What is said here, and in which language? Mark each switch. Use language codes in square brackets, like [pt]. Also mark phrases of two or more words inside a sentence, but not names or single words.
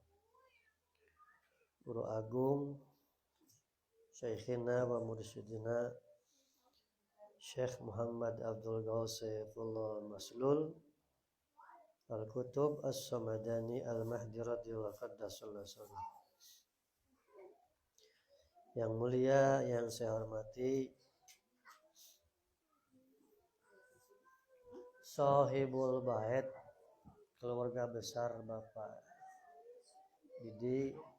[id] Guru Agung [ar] شيخنا ومرشدنا [id] Syekh Muhammad Abdul Ghaus Saifullah Maslul al-kutub as-Samadani al-Mahdi [ar] رضي الله عنه. [id] Yang mulia, yang saya hormati, Sahibul Bait, keluarga besar Bapak Didi